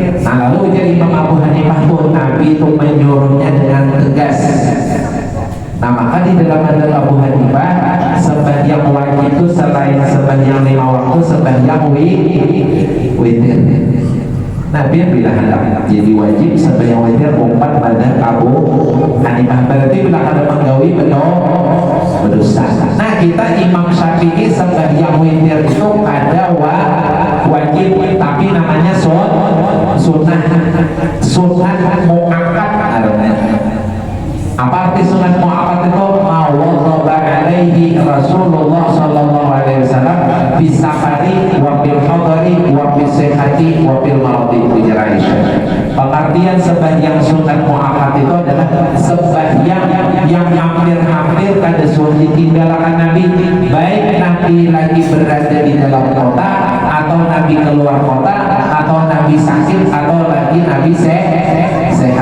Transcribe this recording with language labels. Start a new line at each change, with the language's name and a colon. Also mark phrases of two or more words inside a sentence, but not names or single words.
Banjar: Nah lalu jadi Imam Abu Hanifah tuh Nabi itu menyuruhnya dengan tegas. Nah maka di dalam madhab Abu Hanifah sembahyang wajib itu selain sembahyang 5 waktu sembahyang witir. Nabi bila hendak jadi wajib sembahyang witir 4 madhab Abu Hanifah. Berarti bila ada menggawi berdosa. Nah kita Imam Syafi'i sembahyang witir itu ada wajib tapi namanya
Arabic: سنة مؤكدة
Banjar: namanya. Apa arti
Arabic: سنة مؤكدة
Banjar: itu?
Arabic: ما واظب عليه رسول الله صلى الله عليه وسلم في السفر وفي الحضر وفي الصحة وفي المرض أجرى عائشة.
Banjar: Pengertian sembahyang
Arabic: سنة مؤكدة
Banjar: itu adalah sembahyang yang hampir-hampir kada sunnah ditinggalkan Nabi, baik Nabi lagi berada di dalam kota atau Nabi keluar kota atau Nabi sakit atau lagi Nabi sehat.